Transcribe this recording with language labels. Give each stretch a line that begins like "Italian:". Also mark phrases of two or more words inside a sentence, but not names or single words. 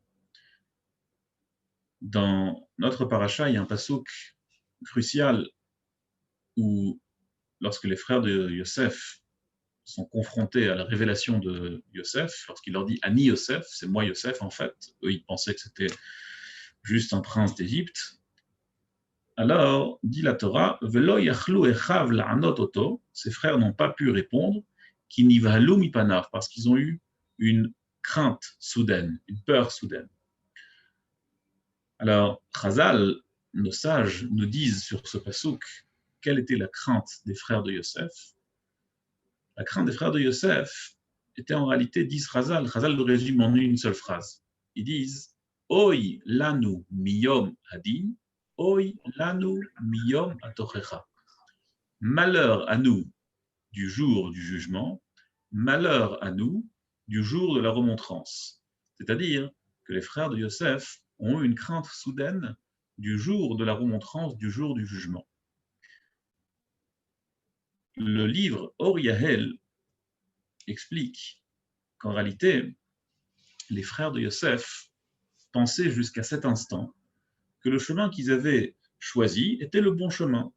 French: Dans notre paracha, il y a un passouk crucial où, lorsque les frères de Yosef sont confrontés à la révélation de Yosef, lorsqu'il leur dit
Hebrew: אני יוסף,
French: c'est moi Yosef en fait, eux ils pensaient que c'était juste un prince d'Égypte. Alors, dit la Torah,
Hebrew: ולא יכלו אחיו לענות אותו,
French: ses frères n'ont pas pu répondre,
Hebrew: כי נבהלו מפניו,
French: parce qu'ils ont eu une crainte soudaine, une peur soudaine. Alors, Chazal, nos sages, nous disent sur ce passouk quelle était la crainte des frères de Yosef. La crainte des frères de Yosef était en réalité, disent Chazal le résume en une seule phrase. Ils disent
Hebrew: אוי לנו מיום הדין, אוי לנו מיום התוכחה.
French: Malheur à nous du jour du jugement, malheur à nous du jour de la remontrance. C'est-à-dire que les frères de Yosef ont eu une crainte soudaine du jour de la remontrance, du jour du jugement. Le livre Or Yahel explique qu'en réalité, les frères de Yosef pensaient jusqu'à cet instant que le chemin qu'ils avaient choisi était le bon chemin.